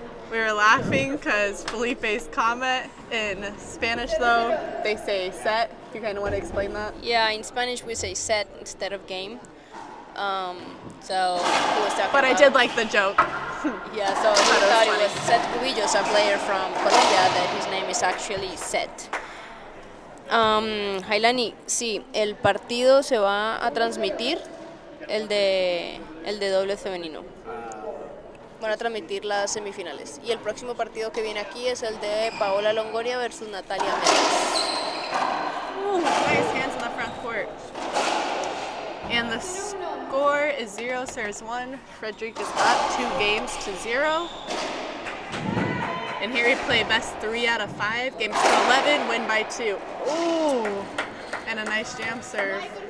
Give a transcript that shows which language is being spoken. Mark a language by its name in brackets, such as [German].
[English] We were laughing because Felipe's comment in Spanish, though, they say set. Do you kind of want to explain that? Yeah, in Spanish we say set instead of game. So he was talking But I about, did like the joke. Yeah, so he thought it was Set Cubillos, a player from Colombia, that his name is actually Set. [Spanish] Jailani, sí, el partido se va a transmitir, el de doble femenino. van a transmitir las semifinales. Y el próximo partido que viene aquí es el de Paola Longoria versus Natalia Méndez. [English] Nice hands in the front court. And the score is 0 serves 1. Frederick is up 2 games to 0. And here we play best 3 out of 5. Games to 11, win by 2. Ooh, and a nice jam serve.